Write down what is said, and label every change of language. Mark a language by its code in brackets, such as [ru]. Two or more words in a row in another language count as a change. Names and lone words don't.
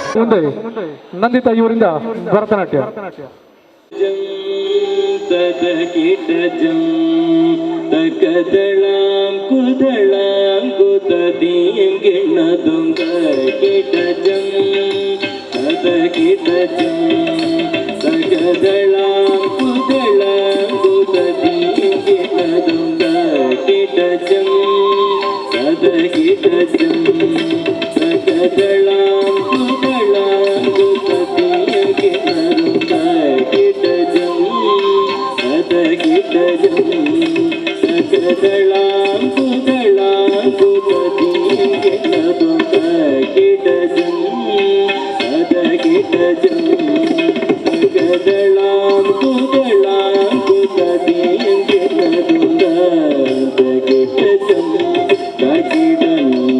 [kn] ಮುಂದೆ ನಂದಿತಾ ಇವರಿಂದ ಭರತನಾಟ್ಯ. ತಕದಳಾಂ ಕುದಳಾಂ ಕುತದೀಂ ಗಿಣದುಂಗ ಕಿಟಜಂ ತದ ಕಿಟಜಂ ತಕದಳಾಂ ಕುದಳಾಂ ಕುತದೀಂ ಗಿಣದುಂಗ ಕಿಟಜಂ ತದ ಕಿಟಜಂ ತಕದಳಾಂ ಕುದಳಾಂ ಕುತದೀಂ ಗಿಣದುಂಗ ಕಿಟಜಂ ತದ ಕಿಟಜಂ தகதளாம் குதளாம் குததீம் கிணதுங்க கிடஜம் அத கிடஜம் தகதளாம் குதளாம் குததீம் கிணதுங்க அத கிடஜம் தகிடம்